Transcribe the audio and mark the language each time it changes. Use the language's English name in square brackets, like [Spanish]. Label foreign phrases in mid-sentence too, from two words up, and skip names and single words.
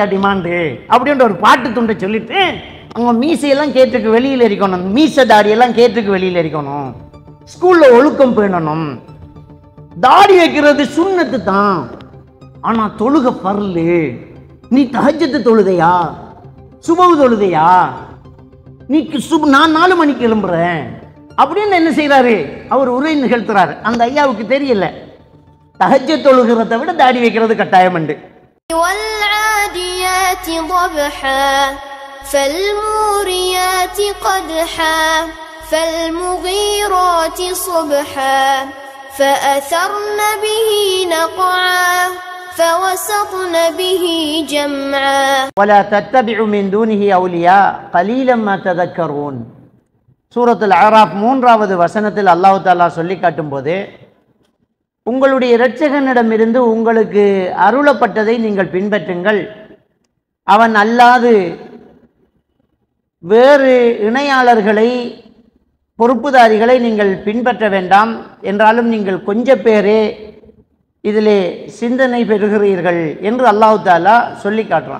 [Tamil] டிமாண்டு அப்படின்ற ஒரு பாட்டு துண்டை சொல்லிட்டு அவங்க மீசையெல்லாம் கேட்டுக்கு வெளியில் இருக்கணும், மீசை தாடியெல்லாம் கேட்டுக்கு வெளியில் இருக்கணும், ஸ்கூலில் ஒழுக்கம் பேணணும், தாடி வைக்கிறது சுன்னத்து தான், ஆனால் தொழுக பரலு, நீ தஹஜ்ஜத் தொழுதையா, சுபஹ் தொழுதையா, நீ நான் 4 மணிக்கு எழும்புறேன் அப்படின்னு என்ன செய்யறாரு, அவர் உரை நிகழ்த்துறாரு. அந்த ஐயாவுக்கு தெரியல தஹஜ்ஜத் தொழுகிறத விட தாடி வைக்கிறது கட்டாயம் உண்டு. [Arabic] والعاديات ضبحا فالموريات قدحا فالمغيرات صبحا فأثرن به نقعا فوسطن به جمعا ولا تتبعوا من دونه أولياء قليلا ما تذكرون. [Tamil] சூரத்துல் அராஃப் 3வது வசனத்தில் [Arabic] الله تعالى [Tamil] சொல்லி காட்டும் போது, உங்களுடைய இரட்சகனிடமிருந்து உங்களுக்கு அருளப்பட்டதை நீங்கள் பின்பற்றுங்கள், அவன் அல்லாது வேறு இணையாளர்களை பொறுப்புதாரிகளை நீங்கள் பின்பற்ற வேண்டாம், என்றாலும் நீங்கள் கொஞ்ச பேரே இதிலே சிந்தனை பெறுகிறீர்கள் என்று [Arabic] الله تعالى [Tamil] சொல்லி காட்டுறான்.